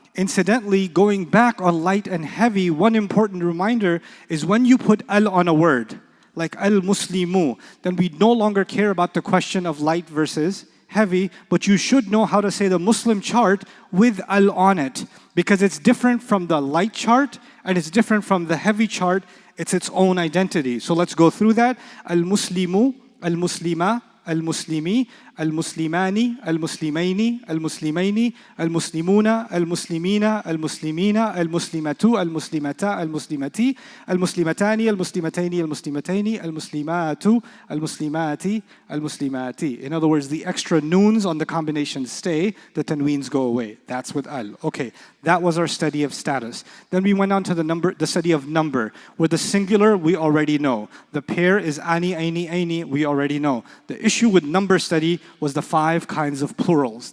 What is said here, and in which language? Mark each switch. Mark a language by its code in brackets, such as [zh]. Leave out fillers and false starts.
[en] Incidentally, going back on light and heavy, one important reminder is when you put al on a word, like al-muslimu, then we no longer care about the question of light versus heavy, but you should know how to say the Muslim chart with al on it, because it's different from the light chart and it's different from the heavy chart. It's its own identity. So let's go through that. Al-muslimu, al-muslima, al-muslimi, [ar] المسلماني المسلمين المسلمين المسلمون المسلمين المسلمين المسلمة المسلمتا المسلمتي المسلمتان المسلمتين المسلمتين المسلمات المسلمات المسلمات. [en] In other words, the extra nouns on the combination stay, the tanweens go away. That's with al. Okay, that was our study of status. Then we went on to the study of number, where the singular we already know. The pair is ani, aini, aini, we already know. The issue with number study was the 5 kinds of plurals.